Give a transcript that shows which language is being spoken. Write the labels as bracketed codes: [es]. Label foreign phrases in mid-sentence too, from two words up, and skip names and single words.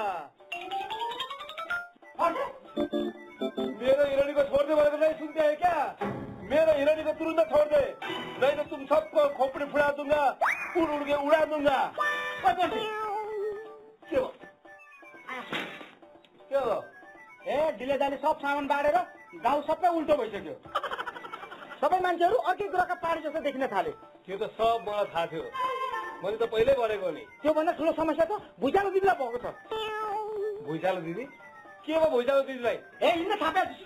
[hi] मेरे हीरोइन को छोड़ दे वाले को नहीं सुनते है क्या? मेरे हीरोइन को तुरंत छोड़ दे, नहीं तो तुम सबको खोपड़ी फुड़ा दूंगा, उड़ उड़ के उड़ा दूंगा। [ne] क्यों ए ढिले जाने सब सामान बाँडेर गाउँ सबै उल्टो भइसक्यो। सबै मान्छेहरू अर्कै ग्रहका प्राणी जस्तो देखिन थाले। त्यो त सब मलाई थाहा थियो, मैले त पहिल्यै भनेको नि। त्योभन्दा ठुलो समस्या त भुइँचालो दिदीलाई भएको छ। भुइँचालो दिदी? के भयो भुइँचालो दिदीलाई? ए हिँड्न थाप्या